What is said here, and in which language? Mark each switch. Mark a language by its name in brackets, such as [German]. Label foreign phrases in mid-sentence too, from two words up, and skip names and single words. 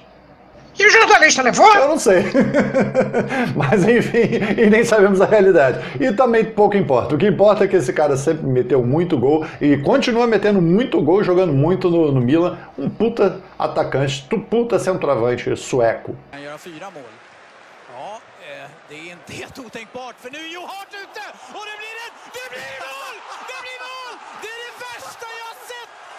[Portuguese] E o jornalista levou? Eu não sei. Mas enfim, e nem sabemos a realidade. E também pouco importa. O que importa é que esse cara sempre meteu muito gol e continua metendo muito gol, jogando muito no Milan. Um puta atacante, puta centroavante sueco. [Swedish] Det är inte helt otänkbart för nu är ju hårt ute och det blir mål! Det blir mål! Det är det värsta jag har sett!